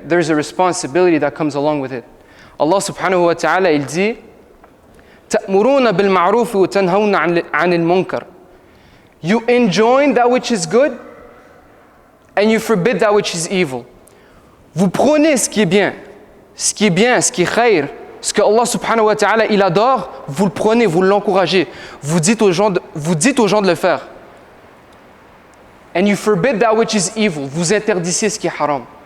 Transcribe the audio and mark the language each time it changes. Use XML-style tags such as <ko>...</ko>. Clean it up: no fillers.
<en>There's a responsibility that comes along with it.</en> <ar>Allah subhanahu wa ta'ala,</ar> <fr>il dit</fr> <ar>تَأْمُرُونَ بِالْمَعْرُوفِ وَتَنْهَوْنَ عَنِ الْمُنْكَرِ.</ar> <en>You enjoin that which is good and you forbid that which is evil.</en> <fr>Vous prenez ce qui est bien, ce qui est khayr, ce que Allah subhanahu wa ta'ala il adore, vous le prenez, vous l'encouragez, vous dites aux gens de le faire.</fr> <en>And you forbid that which is evil, vous interdisez ce qui est haram.</en>